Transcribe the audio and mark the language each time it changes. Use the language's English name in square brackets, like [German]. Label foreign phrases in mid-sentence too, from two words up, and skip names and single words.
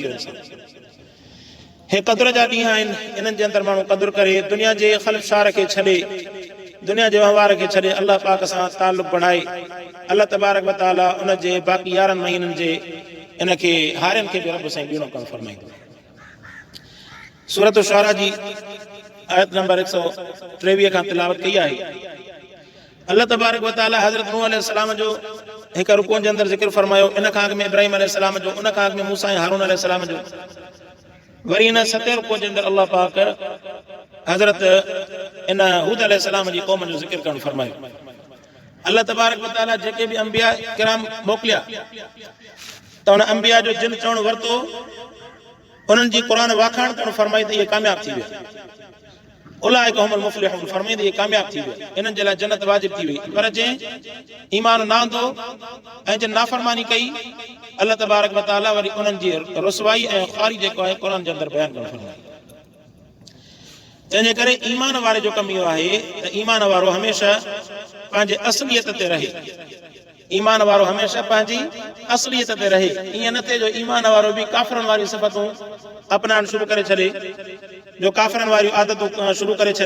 [Sindhi] इहो इंसान हे क़द्र जा ॾींहं आहिनि, इन्हनि जे अंदरि माण्हू क़द्र करे दुनिया जे ख़लफ़शार खे छॾे, दुनिया जे वहिंवार खे छॾे अलाह पाक सां ताल्लुक़ बढ़ाए, अलाह [Arabic] تبارك وتعالى [Sindhi] उन जे बाक़ी 11 महीननि जे इन खे हारियुनि खे बि रब साईं ॿीणो कमु फरमाईंदो। सूरत शुअरा जी आयत नंबर 123 खां तिलावत कई आहे। अल्लाह [Arabic] تبارك وتعالى [Sindhi] हज़रत नूह अलैहिस्सलाम जो हिकु रुकूअ जे अंदरि ज़िक्र फरमायो, इन खां अॻु में इब्राहिम अलैहिस्सलाम जो, उन खां अॻु में मूसा ऐं हारून अलैहिस्सलाम जो। वरी इन 7 रुकूअ जे अंदरि अल्लाह पाक हज़रत इन हूद अलैहिस्सलाम जी क़ौम जो ज़िक्र करणु फरमायो। अल्लाह [Arabic] تبارك وتعالى [Sindhi] जेके बि अंबिया किराम मोकिलिया त उन अंबिया जो जिन चवणु वरितो, उन्हनि जी क़ुरान वाखाण करणु फरमाई त इहे कामयाब थी विया। [Arabic] أولئك هم المفلحون [Sindhi] फरमाई त इहे कामयाब थी विया, इन्हनि जे लाइ जन्नत वाजिब थी वई। पर जंहिं ईमान न आंदो ऐं जंहिं नाफ़रमानी कई, अल्लाह [Arabic] تبارك وتعالى [Sindhi] वरी उन्हनि जी रुसवाई ऐं ख़ारी जेको आहे क़ुरान जे अंदरि बयानु करणु फरमाई। तंहिंजे करे ईमान वारे जो कमु इहो आहे त ईमान वारो हमेशह पंहिंजे असलियत ते रहे, ईमान वारो हमेशह पंहिंजी असलियत ते रहे। ईअं न थिए जो ईमान वारो बि काफ़िरनि वारी सिफ़तूं अपनाइण शुरू करे छॾे, जो काफ़िरनि वारियूं आदतूं शुरू करे छॾे।